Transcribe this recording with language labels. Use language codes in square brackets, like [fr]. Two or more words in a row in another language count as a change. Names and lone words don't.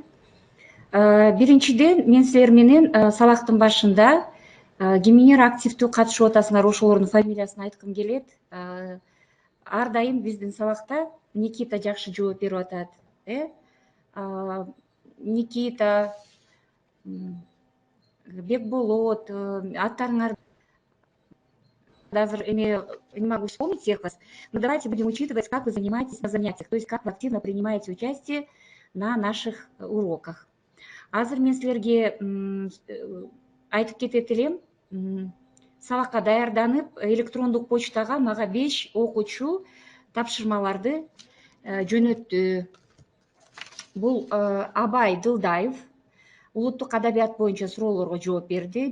[ky] Биринчиден, мен силер менен сабактын башында кимиңер активдүү катышып атасыңар, ошолордун фамилиясын айткым келет. Ар дайым биздин сабакта Никита жакшы жооп берип атат. [ru] Никита, Бекболот, аттарыңарды даже не могу вспомнить всех вас, но давайте будем учитывать, как вы занимаетесь на занятиях, то есть как вы активно принимаете участие на наших уроках. [ky] Азыр мен силерге айтып кетет элем, сабакка даярданып, электрондук почтага мага 5 окуучу тапшырмаларды жөнөттү. Бул Абай Дылдаев улуттук адабият боюнча суроолорго жооп берди.